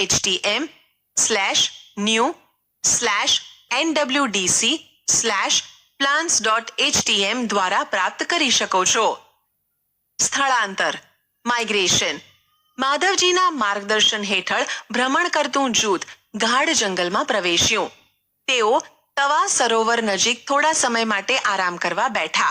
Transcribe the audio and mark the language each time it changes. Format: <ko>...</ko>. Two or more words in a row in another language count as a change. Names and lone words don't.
<gu>www.wil.envis/primates/page102htm/new/nwdc/ plants.htm દ્વારા પ્રાપ્ત કરી શકો છો. સ્થળાંતર માઇગ્રેશન. માધવજીના માર્ગદર્શન હેઠળ ભ્રમણ કરતું જૂથ ગાઢ જંગલમાં પ્રવેશ્યું. તેઓ તવા સરોવર નજીક થોડા સમય માટે આરામ કરવા બેઠા.</gu>